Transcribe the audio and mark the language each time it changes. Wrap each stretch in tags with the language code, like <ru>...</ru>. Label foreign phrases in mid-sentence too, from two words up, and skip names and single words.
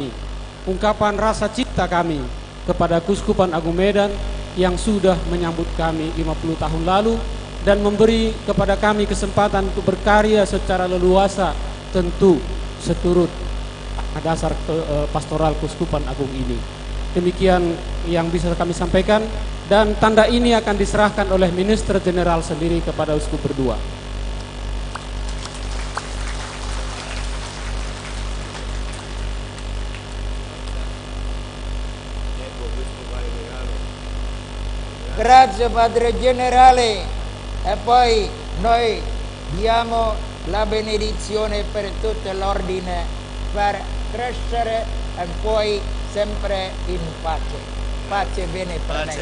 <id>Ungkapan rasa cinta kami kepada Keuskupan Agung Medan yang sudah menyambut kami 50 tahun lalu dan memberi kepada kami kesempatan untuk berkarya secara leluasa, tentu seturut dasar pastoral Keuskupan Agung ini. Demikian yang bisa kami sampaikan, dan tanda ini akan diserahkan oleh Minister Jenderal sendiri kepada uskup berdua.</id> <it>Grazie Padre Generale, e poi noi diamo la benedizione per tutto l'ordine per crescere e poi sempre in pace. Pace bene per me.</it>